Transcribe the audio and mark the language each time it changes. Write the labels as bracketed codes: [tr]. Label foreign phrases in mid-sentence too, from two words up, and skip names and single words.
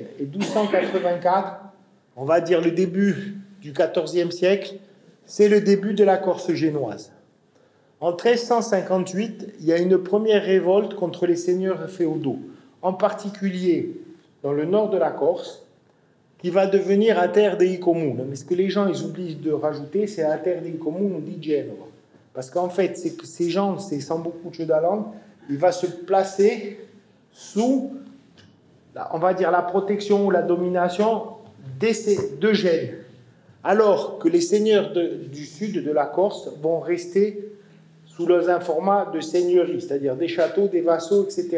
[fr] Et 1284, on va dire le début du XIVe siècle, c'est le début de la Corse génoise. En 1358, il y a une première révolte contre les seigneurs féodaux, en particulier dans le nord de la Corse, qui va devenir la terre [it] dei comuni. [fr] Mais ce que les gens ils oublient de rajouter, c'est la terre [it] dei comuni di Genova. [fr] Parce qu'en fait, ces gens, c'est sans beaucoup de jeu d'allant, il va se placer sous, on va dire, la protection ou la domination de Gênes. Alors que les seigneurs du sud de la Corse vont rester sous leurs informats de seigneurie, c'est-à-dire des châteaux, des vassaux, etc.